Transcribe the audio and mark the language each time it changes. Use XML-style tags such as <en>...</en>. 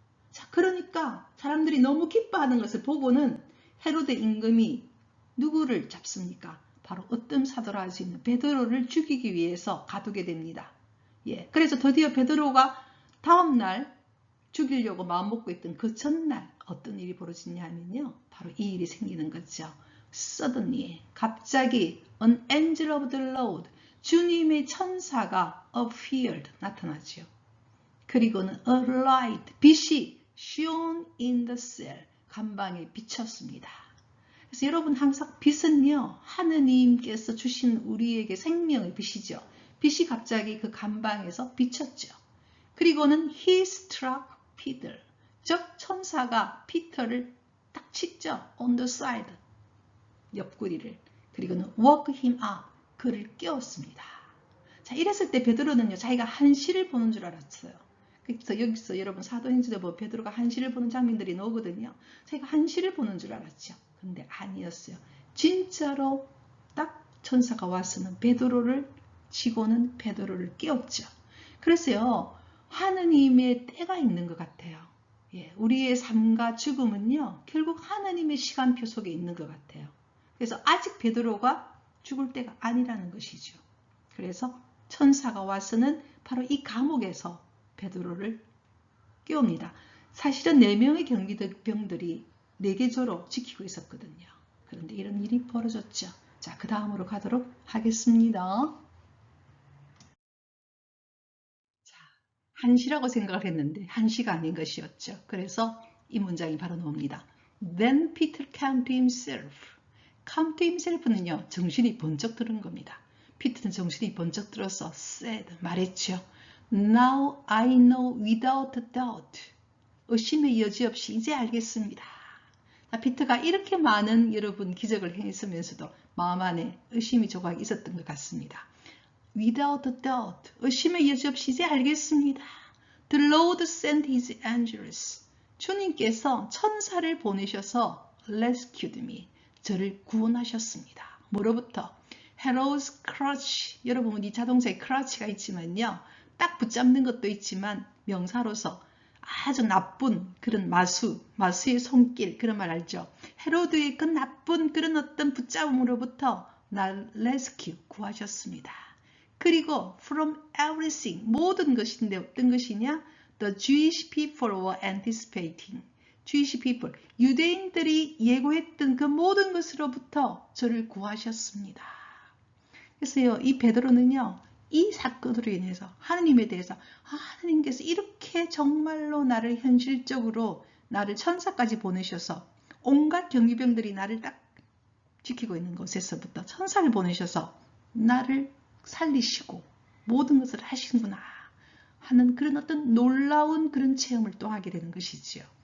<ko>자, 그러니까 사람들이 너무 기뻐하는 것을 보고는 헤로데 임금이 누구를 잡습니까? 바로 으뜸 사도라 할 수 있는 베드로를 죽이기 위해서 가두게 됩니다. 예, 그래서 드디어 베드로가 다음날 죽이려고 마음먹고 있던 그 전날 어떤 일이 벌어지냐 하면요, 바로 이 일이 생기는 거죠.</ko> <en>Suddenly,</en> <ko>갑자기</ko> <en>an angel of the Lord,</en> <ko>주님의 천사가</ko> <en>appeared,</en> <ko>나타나죠. 그리고는</ko> <en>a light,</en> <ko>빛이</ko> <en>shone in the cell,</en> <ko>감방에 비쳤습니다. 그래서 여러분 항상 빛은요, 하느님께서 주신 우리에게 생명의 빛이죠. 빛이 갑자기 그 감방에서 비쳤죠. 그리고는</ko> <en>he struck Peter,</en> <ko>즉 천사가 피터를 딱 치죠.</ko> <en>on the side,</en> <ko>옆구리를. 그리고는</ko> <en>woke him up,</en> <ko>그를 깨웠습니다. 자, 이랬을 때 베드로는요, 자기가 한시를 보는 줄 알았어요. 그래서 여기서 여러분 사도행전에 보면 베드로가 한시를 보는 장면들이 나오거든요. 자기가 한시를 보는 줄 알았죠. 근데 아니었어요. 진짜로 딱 천사가 와서는 베드로를 치고는 베드로를 깨웠죠. 그래서요, 하느님의 때가 있는 것 같아요. 예, 우리의 삶과 죽음은요, 결국 하느님의 시간표 속에 있는 것 같아요. 그래서 아직 베드로가 죽을 때가 아니라는 것이죠. 그래서 천사가 와서는 바로 이 감옥에서 베드로를 깨웁니다. 사실은 4명의 경비병들이 4개조로 지키고 있었거든요. 그런데 이런 일이 벌어졌죠. 자, 그 다음으로 가도록 하겠습니다. 자, 한시라고 생각을 했는데 한시가 아닌 것이었죠. 그래서 이 문장이 바로 나옵니다.</ko> <en>Then Peter came to himself. come to himself</en> <ko>는요, 정신이 번쩍 드는 겁니다. 피터는 정신이 번쩍 들어서 said, 말했죠.</ko> <en>Now I know without doubt.</en> <ko>의심의 여지 없이 이제 알겠습니다. 피터가 이렇게 많은 여러분 기적을 행했으면서도 마음 안에 의심이 조각 있었던 것 같습니다.</ko> <en>Without doubt,</en> <ko>의심의 여지 없이 이제 알겠습니다.</ko> <en>The Lord sent his angels.</en> <ko>주님께서 천사를 보내셔서</ko> <en>rescued me.</en> <ko>저를 구원하셨습니다. 뭐로부터?</ko> <en>Herod's crutch.</en> <ko>여러분, 이 자동차에 crutch가 있지만요. 딱 붙잡는 것도 있지만 명사로서 아주 나쁜 그런 마수의 손길, 그런 말 알죠? 헤로드의 그 나쁜 그런 어떤 붙잡음으로부터 날 rescue, 구하셨습니다. 그리고</ko> <en>from everything,</en> <ko>모든 것인데 어떤 것이냐?</ko> <en>The Jewish people were anticipating. Jewish people,</en> <ko>유대인들이 예고했던 그 모든 것으로부터 저를 구하셨습니다. 그래서요, 이 베드로는요, 이 사건으로 인해서 하느님에 대해서 하느님께서 이렇게 정말로 나를 현실적으로 나를 천사까지 보내셔서 온갖 경비병들이 나를 딱 지키고 있는 곳에서부터 천사를 보내셔서 나를 살리시고 모든 것을 하시는구나 하는 그런 어떤 놀라운 그런 체험을 또 하게 되는 것이지요.</ko>